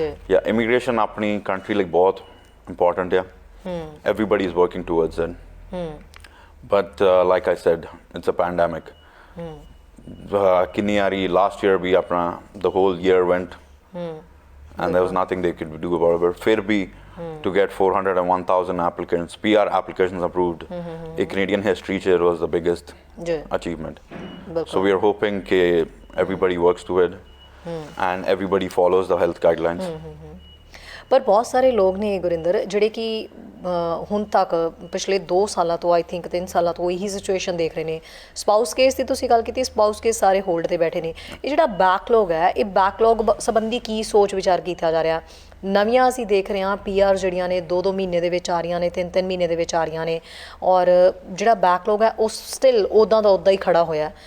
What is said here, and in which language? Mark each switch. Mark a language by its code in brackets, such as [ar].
[en] Yeah, immigration ਆਪਣੀ country ਲਈ ਬਹੁਤ important ਹੈ. Everybody is working towards it. But like I said, it's a pandemic. [pa] ਕਿੰਨੀ ਵਾਰੀ [en] last year [pa] ਵੀ ਆਪਣਾ [en] the whole year went and there was nothing they could do about it. But [pa] ਫਿਰ ਵੀ [en] to get 401,000 applicants, PR applications approved, in Canadian history it was the biggest achievement. So we are hoping that everybody works to it and everybody follows the health guidelines. [pa] ਪਰ ਬਹੁਤ ਸਾਰੇ ਲੋਕ ਨੇ ਗੁਰਿੰਦਰ ਜਿਹੜੇ ਕਿ ਹੁਣ ਤੱਕ ਪਿਛਲੇ 2 ਸਾਲਾਂ ਤੋਂ [en] I think [pa] 3 ਸਾਲਾਂ ਤੋਂ ਇਹੀ ਸਿਚੁਏਸ਼ਨ ਦੇਖ ਰਹੇ ਨੇ. ਸਪਾਊਸ ਕੇਸ ਦੀ ਤੁਸੀਂ ਗੱਲ ਕੀਤੀ, ਸਪਾਊਸ ਕੇਸ ਸਾਰੇ ਹੋਲਡ ਤੇ ਬੈਠੇ ਨੇ. ਇਹ ਜਿਹੜਾ ਬੈਕਲੌਗ ਹੈ, ਇਹ ਬੈਕਲੌਗ ਸੰਬੰਧੀ ਕੀ ਸੋਚ ਵਿਚਾਰ ਕੀਤਾ ਜਾ ਰਿਹਾ? ਨਵੀਆਂ ਅਸੀਂ ਦੇਖ ਰਹੇ ਹਾਂ PR ਜਿਹੜੀਆਂ ਨੇ 2-2 ਮਹੀਨੇ ਦੇ ਵਿੱਚ ਆ ਰਹੀਆਂ ਨੇ, 3-3 ਮਹੀਨੇ ਦੇ ਵਿੱਚ ਆ ਰਹੀਆਂ ਨੇ, ਔਰ ਜਿਹੜਾ ਬੈਕਲੌਗ ਹੈ ਉਹ ਸਟਿਲ ਉੱਦਾਂ ਦਾ ਉੱਦਾਂ ਹੀ ਖੜਾ ਹੋਇਆ.